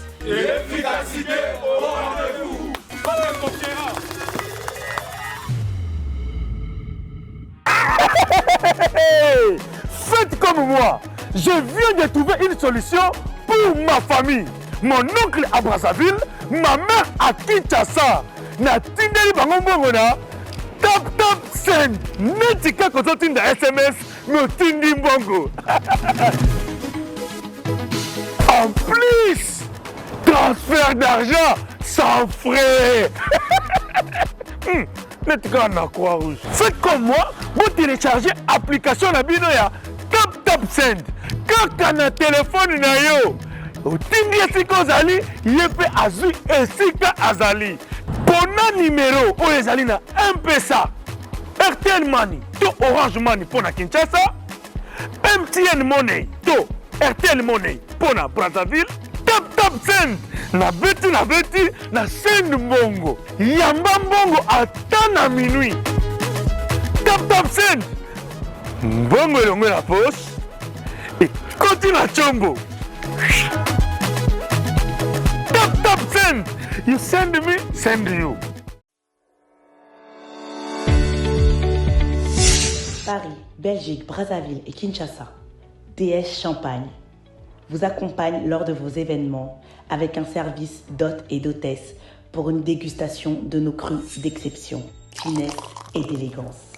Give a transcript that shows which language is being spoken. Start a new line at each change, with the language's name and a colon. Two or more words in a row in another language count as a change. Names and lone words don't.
French: L'efficacité au rendez-vous. Faites comme moi. Je viens de trouver une solution pour ma famille. Mon oncle à Brazzaville, ma mère à Kinshasa.
Lingala: Na tindeli bango mbongo na tap send. Neti kako totinda SMS me tindi mbongo.
French: En plus, transfert d'argent sans frais.
Lingala: Neti kako na Croix-Rouge.
French: Faites comme moi, vous téléchargez l'application
Lingala: na bino ya
French: tap send.
Lingala: Kaka na téléphone na yo. Otindi esika ozali, yepe azui esika azali. Pona numéro oyo ezali na M-Pesa, RTL Money to Orange Money pona Kinshasa, MTN Money to RTL Money pona Brazzaville, tap send na beti na send mbongo. Yamba mbongo ata na minuit. Tap send. Mbongo elongo na poche. Ekoti na chombo. Tap send.
English: You send me, send you.
French: Paris, Belgique, Brazzaville et Kinshasa. DS Champagne vous accompagne lors de vos événements avec un service d'hôtes et d'hôtesses pour une dégustation de nos crus d'exception, finesse et d'élégance.